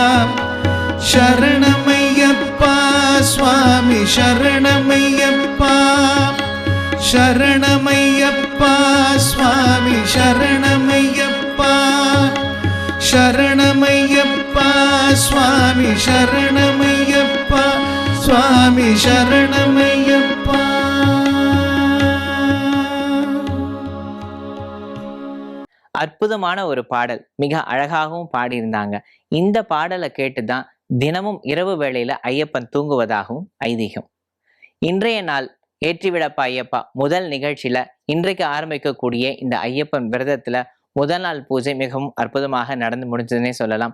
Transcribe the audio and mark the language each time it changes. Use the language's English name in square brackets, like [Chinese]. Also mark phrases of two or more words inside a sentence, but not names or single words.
[Tamil] शरणमय्यप्पा स्वामी शरणमय्यप्पा शरणमय्यप्पा स्वामी शरणमय्यप्पा शरणमय्यप्पा स्वामी शरणमय्यप्पा स्वामी शरणमय्यप्पा. அற்புதமான ஒரு பாடல், மிக அழகாகவும் பாடியிருந்தாங்க. இந்த பாடலை கேட்டுதான் தினமும் இரவு வேளையில ஐயப்பன் தூங்குவதாகவும் ஐதீகம். இன்றைய நாள் ஏற்றிவிடப்பா ஐயப்பா முதல் நிகழ்ச்சியில இன்றைக்கு ஆரம்பிக்கக்கூடிய இந்த ஐயப்பன் விரதத்துல முதல் நாள் பூஜை மிகவும் அற்புதமாக நடந்து முடிஞ்சதுன்னே சொல்லலாம்.